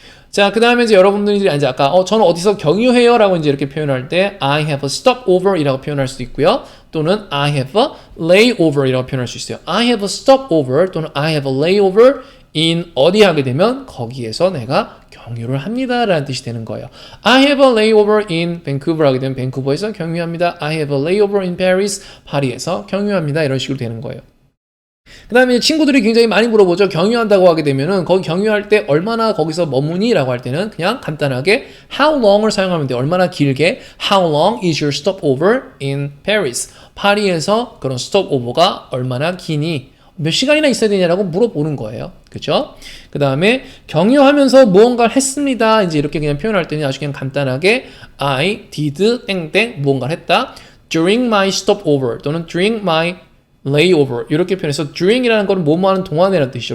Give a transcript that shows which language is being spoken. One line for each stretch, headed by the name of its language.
Korean: 자, 그 다음에 이제 여러분들이 이제 아까 저는 어디서 경유해요 라고 이제 이렇게 표현할 때
English: I have a stopover
Korean: 이라고 표현할 수도 있고요. 또는
English: I have a layover
Korean: 이라고 표현할 수 있어요.
English: I have a stopover
Korean: 또는
English: I have a layover in
Korean: 어디 하게 되면 거기에서 내가 경유를 합니다 라는 뜻이 되는 거예요.
English: I have a layover in Vancouver
Korean: 하게 되면 밴쿠버에서 경유합니다.
English: I have a layover in Paris
Korean: 파리에서 경유합니다 이런 식으로 되는 거예요. 그 다음에 친구들이 굉장히 많이 물어보죠. 경유한다고 하게 되면은 거기 경유할 때 얼마나 거기서 머무니? 라고 할 때는 그냥 간단하게 how long을 사용하면 돼요. 얼마나 길게
English: how long is your stopover in Paris?
Korean: 파리에서 그런 stopover가 얼마나 기니? 몇 시간이나 있어야 되냐라고 물어보는 거예요. 그죠? 그 다음에 경유하면서 무언가를 했습니다. 이제 이렇게 그냥 표현할 때는 아주 그냥 간단하게 I did 땡땡 무언가를 했다.
English: during my stopover
Korean: 또는
English: during my layover
Korean: 이렇게 표현해서 during이라는 거는 뭐뭐 하는 동안이라는 뜻이죠.